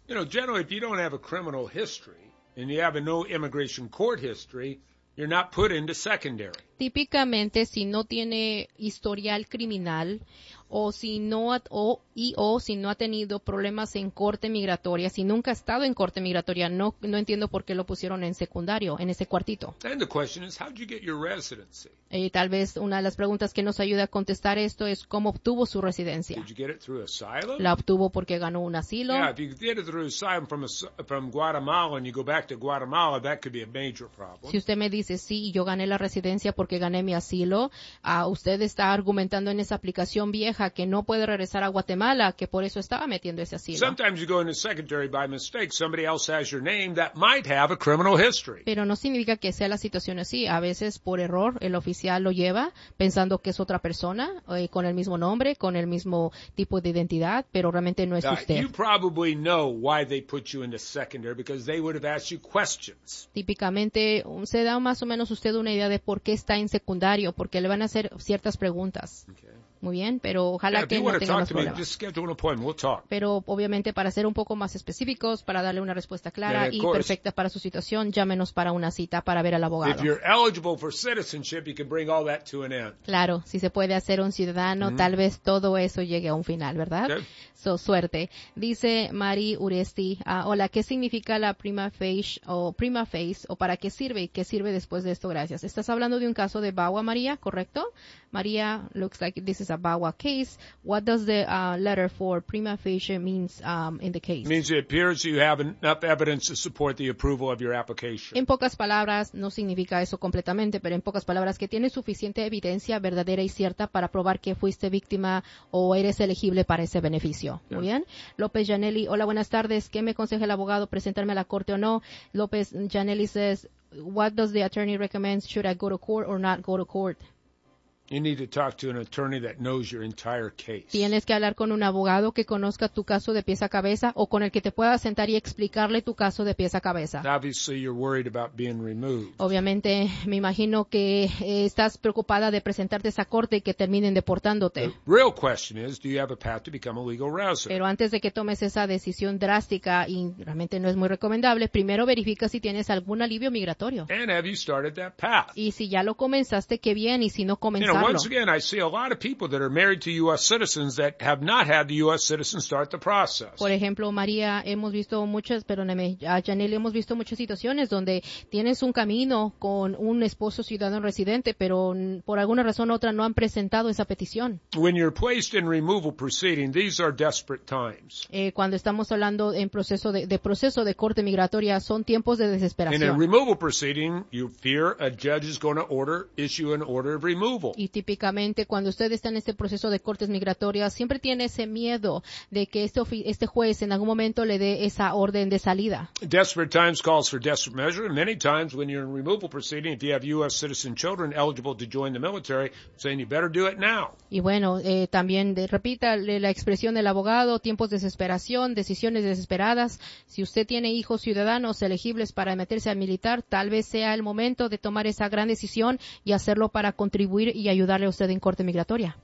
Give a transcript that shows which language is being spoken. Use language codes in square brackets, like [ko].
[en] You know, generally, if you don't have a criminal history and you have a no immigration court history, you're not put into secondary. [es] Típicamente, si no tiene historial criminal o si no o si no ha tenido problemas en corte migratoria, si nunca ha estado en corte migratoria, no entiendo por qué lo pusieron en secundario, en ese cuartito. [en] And the question is, how did you get your residency? [es] Y tal vez una de las preguntas que nos ayuda a contestar esto es cómo obtuvo su residencia. [en] Did you get it through asylum? [es] ¿La obtuvo porque ganó un asilo? [en] Yeah, if you get it through asylum from Guatemala and you go back to Guatemala, that could be a major problem. [es] Si usted me dice, sí, yo gané la residencia porque gané mi asilo, usted está argumentando en esa aplicación vieja que no puede regresar a Guatemala, que por eso estaba metiendo ese asilo. [en] Sometimes you go into secondary by mistake. Somebody else has your name that might have a criminal history. [es] Pero no significa que sea la situación así. A veces, por error, el oficial lo lleva pensando que es otra persona, con el mismo nombre, con el mismo tipo de identidad, pero realmente no es usted. [en] You probably know why they put you into secondary, because they would have asked you questions. [es] Típicamente, se da más o menos usted una idea de por qué está en secundario, porque le van a hacer ciertas preguntas. Okay. Muy bien, pero ojalá que no tenga más problemas. Pero obviamente, para ser un poco más específicos, para darle una respuesta clara y perfecta para su situación, llámenos para una cita para ver al abogado. [en] If you're eligible for citizenship, you can bring all that to an end. [es] Claro, si se puede hacer un ciudadano, tal vez todo eso llegue a un final, ¿verdad? Okay. So, suerte. Dice Mari Uresti, hola, ¿qué significa la prima facie o para qué sirve y qué sirve después de esto? Gracias. Estás hablando de un caso de Bawa, María, ¿correcto? [en] María, looks like this is a Bawa case. What does the letter for prima facie means in the case? It means it appears you have enough evidence to support the approval of your application. [es] En pocas palabras, no significa eso completamente, pero en pocas palabras, que tienes suficiente evidencia verdadera y cierta para probar que fuiste víctima o eres elegible para ese beneficio. Yes. Muy bien. López Janelli, hola, buenas tardes. ¿Qué me aconseja el abogado, presentarme a la corte o no? [en] López Janelli says, what does the attorney recommend? Should I go to court or not go to court? You need to talk to an attorney that knows your entire case. [es] Tienes que hablar con un abogado que conozca tu caso de pies a cabeza o con el que te pueda sentar y explicarle tu caso de pies a cabeza. [en] Obviously, you're worried about being removed. [es] Obviamente, me imagino que estás preocupada de presentarte a esa corte y que terminen deportándote. [en] The real question is, do you have a path to become a legal resident? [es] Pero antes de que tomes esa decisión drástica y realmente no es muy recomendable, primero verifica si tienes algún alivio migratorio. [en] And have you started that path? [es] Y si ya lo comenzaste, qué bien, y si no comenzaste. [en] You know, once again, I see a lot of people that are married to U.S. citizens that have not had the U.S. citizen start the process. [es] Por ejemplo, María, hemos visto muchas, perdóneme, Janelle, hemos visto muchas situaciones donde tienes un camino con un esposo ciudadano residente, pero por alguna razón u otra no han presentado esa petición. [en] When you're placed in removal proceeding, these are desperate times. [es] Cuando estamos hablando en proceso de corte migratoria, son tiempos de desesperación. [en] In a removal proceeding, you fear a judge is going to issue an order of removal. [es] Y típicamente cuando usted está en este proceso de cortes migratorias, siempre tiene ese miedo de que este juez en algún momento le dé esa orden de salida. [en] Desperate times calls for desperate measure. Many times when you're in removal proceeding, if you have U.S. citizen children eligible to join the military, saying you better do it now. [es] Y bueno, también repita la expresión del abogado, tiempos de desesperación, decisiones desesperadas. Si usted tiene hijos ciudadanos elegibles para meterse al militar, tal vez sea el momento de tomar esa gran decisión y hacerlo para contribuir y ayudarle a usted en corte migratoria,